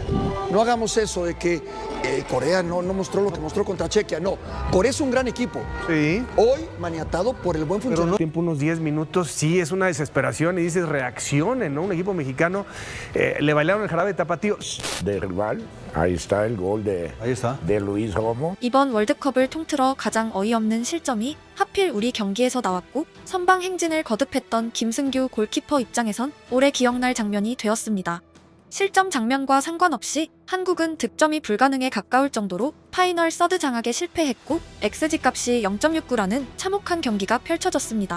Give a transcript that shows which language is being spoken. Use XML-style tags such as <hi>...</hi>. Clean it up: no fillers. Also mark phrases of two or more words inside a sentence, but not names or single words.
<es>No hagamos eso de que Corea no mostró lo que mostró contra Chequia. No, Corea es un gran equipo. Sí. Hoy maniatado por el buen Pero funcionamiento. no tiempo, unos 10 minutos, sí, es una desesperación y dices, reaccionen, ¿no? Un equipo mexicano, le bailaron el jarabe tapatío. De rival. Ahí está el gol de Luis Romo.</es> <ko>이번 월드컵을 통틀어 가장 어이없는 실점이 하필 우리 경기에서 나왔고 선방 행진을 거듭했던 김승규 골키퍼 입장에선 오래 기억날 장면이 되었습니다. 실점 장면과 상관없이 한국은 득점이 불가능에 가까울 정도로 파이널 서드 장악에 실패했고 XG값이 0.69라는 참혹한 경기가 펼쳐졌습니다.</ko>